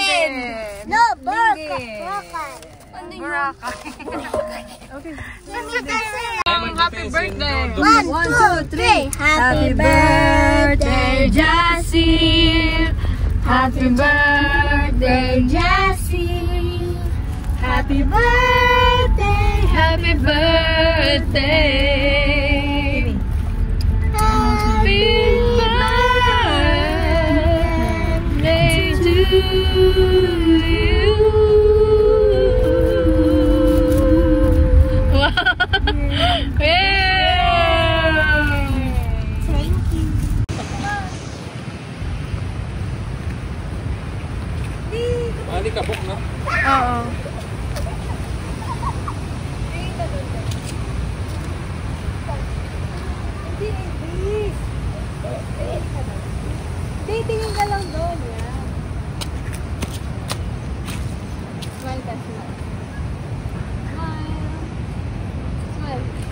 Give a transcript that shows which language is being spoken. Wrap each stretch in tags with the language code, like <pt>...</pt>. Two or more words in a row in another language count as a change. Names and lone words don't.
<en>No, Boracay. Happy birthday! 1, 2, 3. Happy birthday, Jessie. Happy birthday, Jessie. Happy birthday. Happy birthday! Happy birthday to you! Wow! Thank you.</en> <tl>Mali kabok na. Oo. Tingin ka lang doon, yan. Smile ka, smile. Smile.</tl>